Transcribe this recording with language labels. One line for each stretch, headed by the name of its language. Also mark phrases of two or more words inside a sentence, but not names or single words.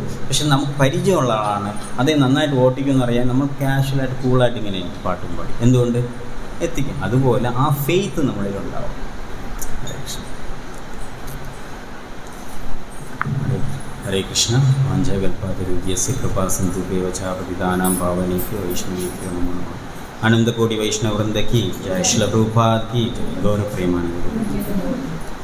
Malayalam: പക്ഷെ നമുക്ക് പരിചയമുള്ള ആളാണ്, അതേ നന്നായിട്ട് ഓട്ടിക്കുമെന്ന് അറിയാൻ നമ്മൾ ക്യാഷ്വലായിട്ട് കൂളായിട്ട് ഇങ്ങനെ പാട്ടും പാടി എന്തുകൊണ്ട് എത്തിക്കും. അതുപോലെ ആ ഫെയ്ത്ത് നമ്മളിലുണ്ടാവും.
Sanskrit: हरे कृष्ण. वाञ्चकल्पातरुद्यस्य कृपासिन्धु देवचापतिदानां पावनेभ्यो वैष्णवेभ्यो नमो नमः.
Hindi: अनन्तकोटि वैष्णववृन्द की जय। श्रील प्रभुपाद की जय। गौरप्रेमानन्द.